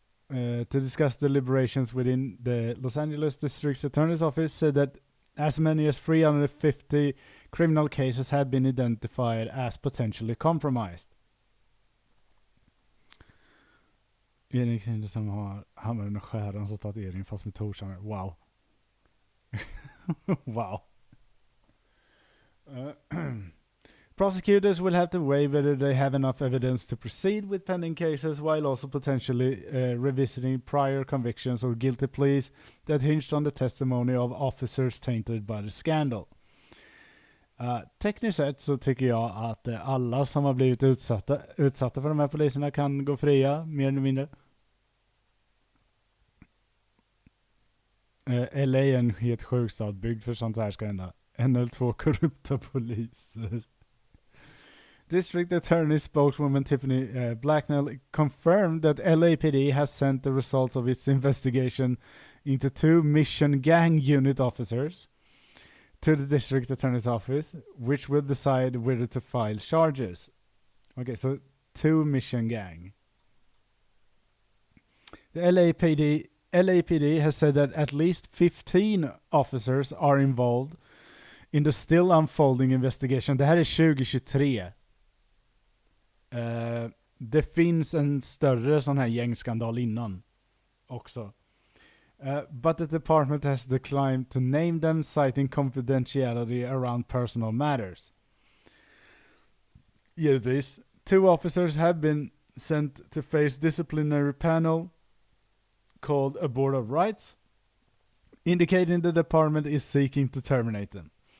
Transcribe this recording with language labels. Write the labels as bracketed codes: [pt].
[en] To discuss the deliberations within the Los Angeles District Attorney's Office said that as many as 350 criminal cases have been identified as potentially compromised. [sv] Erik Sinde som har hammaren och skäran så tatuering fast med torshammer. [en] Wow. Wow. Prosecutors will have to weigh whether they have enough evidence to proceed with pending cases while also potentially revisiting prior convictions or guilty pleas that hinged on the testimony of officers tainted by the scandal. [sv] Tekniskt sett så tycker jag att alla som har blivit utsatta för de här poliserna kan gå fria, mer eller mindre. LA är en helt sjuk stad byggd för sånt här ska hända. En eller 2 korrupta poliser. [en] District Attorney spokeswoman Tiffany Blacknell confirmed that LAPD has sent the results of its investigation into 2 Mission Gang Unit officers to the District Attorney's Office, which will decide whether to file charges. Okay, so 2 Mission Gang. The LAPD has said that at least 15 officers are involved in the still unfolding investigation. [sv] Det här är 2023. Det finns en större sån här gängskandal innan också. [en] But the department has declined to name them, citing confidentiality around personal matters. Givetvis, 2 officers have been sent to face disciplinary panel called a Board of Rights, indicating the department is seeking to terminate them.